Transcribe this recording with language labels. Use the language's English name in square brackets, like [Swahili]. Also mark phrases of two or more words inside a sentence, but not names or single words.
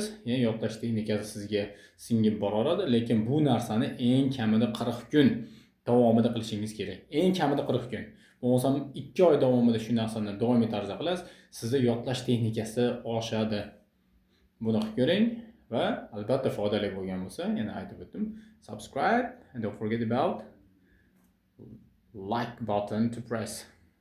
[Uzbek] Yana yodlash texnikasi sizga singib boraveradi, lekin bu narsani eng kamida 40 kun davomida qilishingiz kerak. Eng kamida 40 kun. Bo'lmasa 2 oy davomida shu narsani doimiy tarzda qilasiz, sizda yodlash texnikasi oshadi. Buni qilib ko'ring va albatta foydali bo'lgan bo'lsa, yana aytib o'tdim, [English] subscribe and don't forget about like button to press.